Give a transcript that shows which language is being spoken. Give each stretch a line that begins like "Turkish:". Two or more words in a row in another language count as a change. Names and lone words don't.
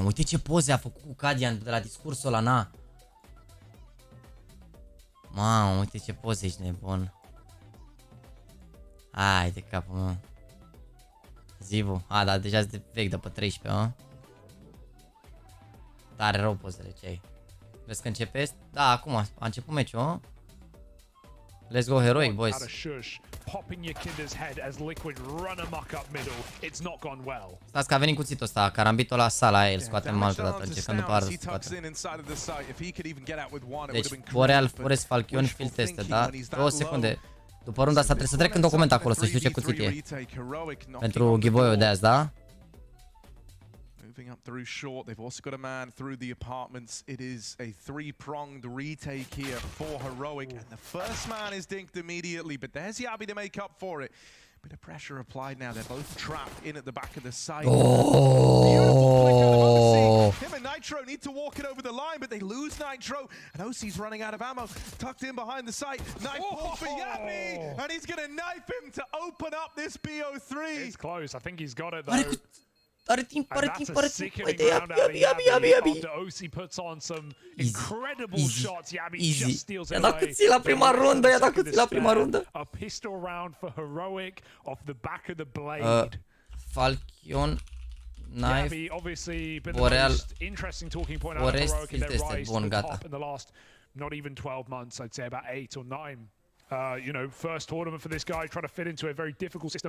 Romanian: Uite ce poze a făcut cu Cadian de la discursul ăla, na. Mamă, uite ce poze, ești nebun. Hai de capul meu. Zivu. A, dar deja de vechi, de pe 13, mă. Tare rău pozele ce ai. Vezi că începe? Da, acum a început meciul, mă.
English: Let's go heroic, boys.
Romanian: Stați că a venit cuțitul ăsta, carambitul la sala, el scoatem altă dată, încercăm după ară să scoatem. Deci, Boreal, Forest, Falchion,
English: field teste,
Romanian: da? 2 secunde. După runda asta trebuie să trec în document acolo, să știu ce cuțit e. Pentru giveaway-ul de azi, da?
English: Moving up through short, they've also got a man through the apartments. It is a 3-pronged retake here for Heroic, and the first man is dinked immediately, but there's Yabi to make up for it. Bit of pressure applied now, they're both trapped in at the back of the site. Oh! Him and Nitro need to walk it over the line, but they lose Nitro, and OC's running out of ammo, tucked in behind the site. Knife pull for Yabi, and he's gonna knife him to open up this BO3. It's close, I think he's got it though.
Romanian: Are timp. Uite, Yabi.
English: OC puts on some incredible shots. Yabi just steals
Romanian: I-a dat cuțit la prima rundă,
English: A pistol round for Heroic off the back of the blade. Falchion, Knife, obviously been Boreal, the most interesting talking point out of Heroic in their rise to the top in the last not even 12 months, I'd say about 8 or 9. You know, first tournament for this guy, trying to fit into a very difficult system.